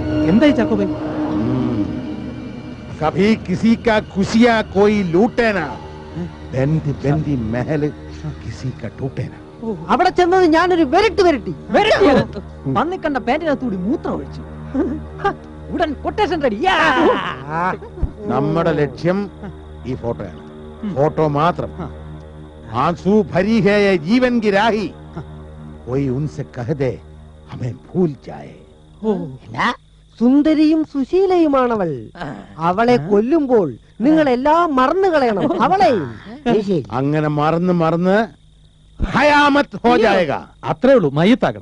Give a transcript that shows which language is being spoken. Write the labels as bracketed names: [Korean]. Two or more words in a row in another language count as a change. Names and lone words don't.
[Malayalam] എന്തായി ചാക്കോ ഭായി? [Hindi] कभी किसी का खुशियां कोई लूटे ना, बंदी बंदी महल किसी का टूटे ना. [Malayalam] അവിടെ ചെന്നത് ഞാനൊരു വെരട്ടി പന്നിക്കണ്ട പാന്റിനകത്തൂടി മൂത്രം ഒഴിച്ചു. ഉടൻ കൊട്ടേഷൻ റെഡി. നമ്മുടെ ലക്ഷ്യം ഈ ഫോട്ടോയാണ്. ഫോട്ടോ മാത്രം. [Hindi] आंसू भरी है ये जीवन की राही, कोई उनसे कह दे हमें भूल जाए. [Malayalam] സുന്ദരിയും സുശീലയുമാണവൾ. അവളെ കൊല്ലുമ്പോൾ നിങ്ങൾ എല്ലാം മറന്നു കളയണം. അവളെയും അങ്ങനെ മറന്ന് മറന്ന് [Hindi] क़यामत हो जाएगा. [Malayalam] അത്രേ ഉള്ളൂ, മയ്യത്താക്കണം.